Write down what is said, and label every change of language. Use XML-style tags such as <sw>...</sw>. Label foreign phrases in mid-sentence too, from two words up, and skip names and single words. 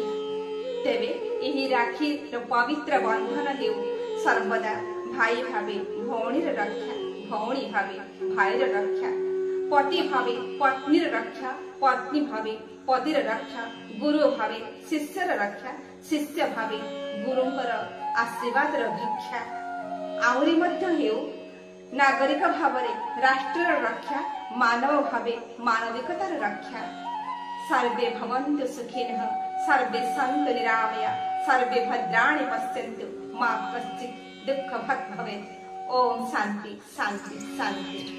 <or>ତେବେ ଏହି ରାକ୍ଷୀର ପବିତ୍ର ବନ୍ଧନ ହେଉ ସର୍ବଦା ଭାଇ ଭାବେ ଭଉଣୀର ରକ୍ଷା, ଭଉଣୀ ଭାବେ ଭାଇର ରକ୍ଷା, ପତି ଭାବେ ପତ୍ନୀର ରକ୍ଷା, ପତ୍ନୀ ଭାବେ ପତିର ରକ୍ଷା, ଗୁରୁ ଭାବେ ଶିଷ୍ୟର ରକ୍ଷା, ଶିଷ୍ୟ ଭାବେ ଗୁରୁଙ୍କର ଆଶୀର୍ବାଦର ଭିକ୍ଷା। ଆହୁରି ମଧ୍ୟ ହେଉ ନାଗରିକ ଭାବରେ ରାଷ୍ଟ୍ରର ରକ୍ଷା, ମାନବ ଭାବେ ମାନବିକତାର ରକ୍ଷା।</or> <sa>सर्वे भवन्तु सुखिनः, सर्वे सन्तु निरामया, सर्वे भद्राणि पश्यन्तु मा कश्चित् दुःखभाग् भवेत्। ओम शांति शांति शांति।</sa>